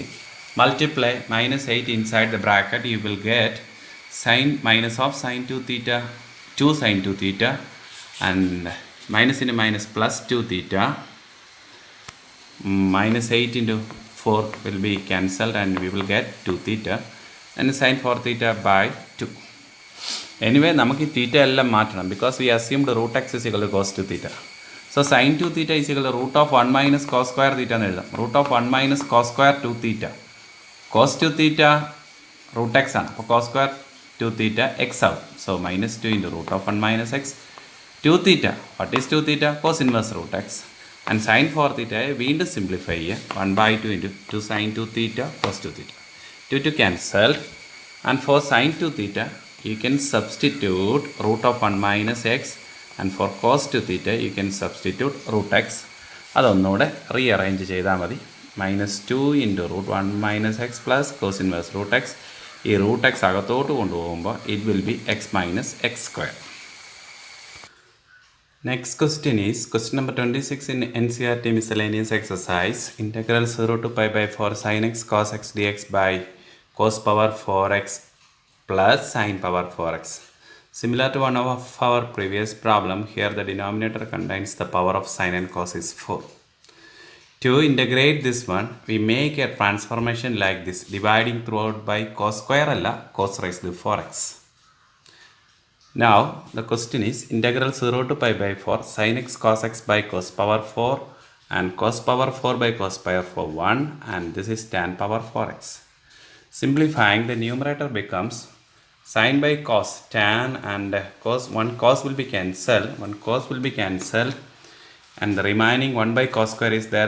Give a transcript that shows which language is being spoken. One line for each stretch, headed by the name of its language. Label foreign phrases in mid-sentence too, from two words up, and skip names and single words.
English: Multiply minus 8 inside the bracket, you will get sin minus of sin 2 theta 2 sin 2 theta and minus into minus plus 2 theta, minus 8 into 4 will be cancelled and we will get 2 theta and sin 4 theta by 2. Anyway,
Malayalam: നമുക്ക് ഈ തീറ്റ എല്ലാം മാറ്റണം,
English: because we assumed root x is equal to cos 2 theta. So sin 2 theta is equal to root of 1 minus cos square theta
Malayalam: എന്ന് എഴുതാം.
English: root of 1 minus cos square 2 theta. cos 2 theta root x
Malayalam: ആണ്, അപ്പോൾ
English: cos square 2 theta x ആവും. So minus 2 into root of 1 minus x 2 theta. What is 2 theta? Cos inverse root x. And sin 4 theta
Malayalam: വീണ്ടും സിംപ്ലിഫൈ ചെയ്യുക,
English: 1 by 2 into 2 sin 2 theta cos 2 theta. 2 cancelled, and for sin 2 theta you can substitute root of 1 minus x, and for cos 2 theta you can substitute root x.
Malayalam: അതൊന്നുകൂടെ റീഅറേഞ്ച് ചെയ്താൽ മതി.
English: minus 2 into root 1 minus x plus cos inverse root x.
Malayalam: ഈ root x അകത്തോട്ട് കൊണ്ടുപോകുമ്പോൾ
English: it will be x minus x square. Next question is question number 26 in NCERT miscellaneous exercise. Integral 0 to pi by 4 sin x cos x dx by cos power 4x plus sin power 4x. Similar to one of our previous problem, here the denominator contains the power of sin and cos is 4. To integrate this one, we make a transformation like this, dividing throughout by cos square alla cos raised to 4x. Now the question is integral 0 to pi by 4 sin x cos x by cos power 4 and cos power 4 by cos power 4 1, and this is tan power 4x. Simplifying, the numerator becomes sin by cos tan, and one cos will be cancelled, and the remaining 1 by cos square is there.